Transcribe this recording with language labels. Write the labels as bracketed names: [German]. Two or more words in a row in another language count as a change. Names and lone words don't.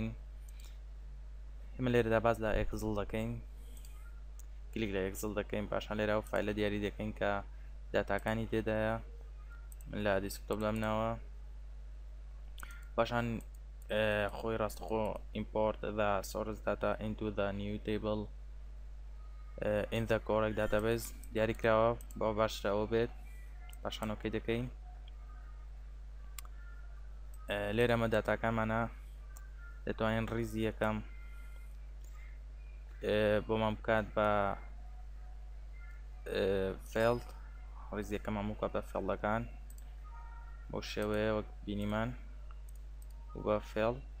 [Central Kurdish] ئێمە لێرەدا باز لە ئێکسڵ دەکەین، کلیک لە ئێکسڵ دەکەین، پاشان لێرە ئەو فایلە دیاری دەکەین کە داتاکانی تێدایە. من لە دیسکتۆپ دەمناوە، پاشان خۆی ڕاستەخۆ [English] import the source data into the new table in the correct database [Central Kurdish] دیاری کراوە بۆ باشترەوە بێت. پاشان ئۆکەی دەکەین. لێرە ئەمە داتاکانمانە، دەتوانین ڕیزی یەکەم بۆمان بکات بە فێڵد، ڕیزی یەکەم هەموو بکات بە فێڵدەکان بۆ شێوەیە وەک بینیمان و بە فێڵ.